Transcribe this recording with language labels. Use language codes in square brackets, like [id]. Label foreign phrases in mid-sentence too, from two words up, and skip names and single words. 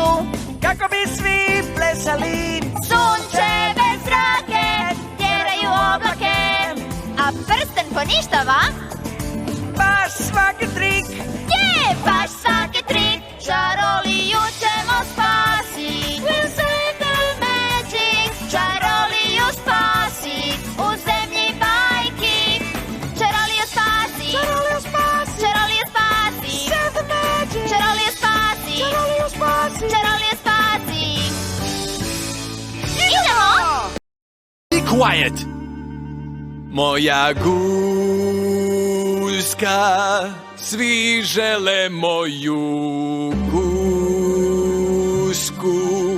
[hr] kako bi svi plesali. sunčeve zrake tjeraju oblake, a prsten poništava Baš svaki trik. je baš svaki trik. Čaroliju ćemo spasi. [en] We'll save the magic. [hr] Čaroliju spasi. U zemlji bajki. Čaroliju spasi. Čaroliju spasi. Čaroliju spasi. [en] Save the magic. [hr] Čaroliju spasi. Čaroliju spasi. Čaroliju spasi. Idemo! [en] Be quiet. [hr] Moja guska, svi žele moju gusku.